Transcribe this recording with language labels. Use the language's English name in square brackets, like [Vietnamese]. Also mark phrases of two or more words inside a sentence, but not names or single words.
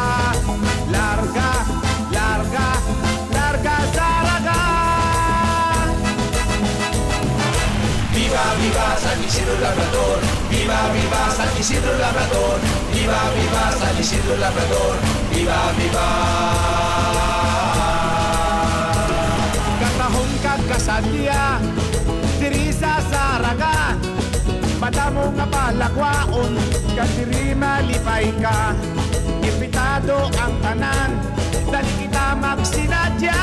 [Hiligaynon] larga Zaraga. [Spanish] Viva, viva San Isidro Labrador, viva, viva San Isidro Labrador, viva, viva San Isidro Labrador, viva, viva. [Hiligaynon] Katahon kagkasadya, diri sa Zaraga, padamo nga palakwaon, kadiri malipay ka. Impitado ang tanan, dali kita magsinadya.